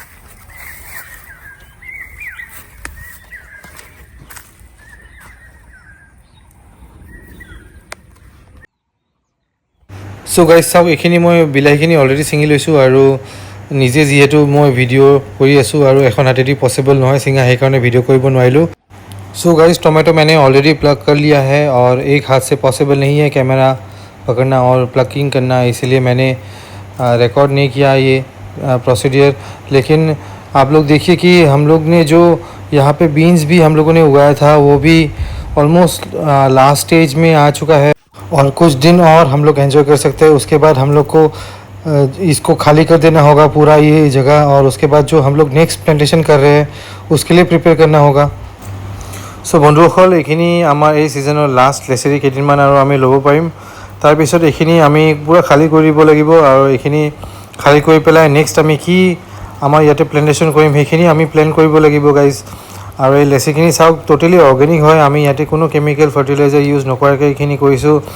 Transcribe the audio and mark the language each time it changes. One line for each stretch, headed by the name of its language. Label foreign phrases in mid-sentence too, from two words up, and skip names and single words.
English: so guys
Assamese: চাওক, এইখিনি মই বিলাহীখিনি অলৰেডি ছিঙি লৈছোঁ আৰু নিজে যিহেতু মই ভিডিঅ' কৰি আছোঁ আৰু এখন হাতেদি পচিবল নহয় ছিঙা, সেইকাৰণে ভিডিঅ' কৰিব নোৱাৰিলোঁ।
English: so guys
Hindi: टोमेटो मैंने ऑलरेडी प्लग कर लिया है और एक हाथ से पॉसिबल नहीं है कैमरा पकड़ना और प्लगिंग करना, इसलिए मैंने रिकॉर्ड नहीं किया ये प्रोसीडियर। लेकिन आप लोग देखिए कि हम लोग ने जो यहाँ पे बीन्स भी हम लोगों ने उगाया था वो भी ऑलमोस्ट
English: last stage
Hindi: में आ चुका है और कुछ दिन और हम लोग एंजॉय कर सकते हैं। उसके बाद हम लोग को इसको खाली कर देना होगा पूरा ये जगह, और उसके बाद जो हम लोग
English: next plantation
Hindi: कर रहे हैं उसके लिए प्रिपेयर करना होगा।
Assamese: सो बंधुসকল, এইখিনি আমাৰ এই ছিজনৰ লাষ্ট লেচেৰি কেইদিনমান আৰু আমি ল'ব পাৰিম। তাৰপিছত এইখিনি আমি পূৰা খালী কৰি দিব লাগিব আৰু এইখিনি খালী কৰি পেলাই নেক্সট আমি কি আমাৰ ইয়াতে প্লেণ্টেশ্যন কৰিম সেইখিনি আমি প্লেন কৰিব লাগিব গাইজ। আৰু এই লেচিখিনি চাওক,
English: totally organic
Assamese: হয়, আমি ইয়াতে কোনো
English: chemical fertilizer use
Assamese: নকৰাকৈ এইখিনি কৰিছোঁ।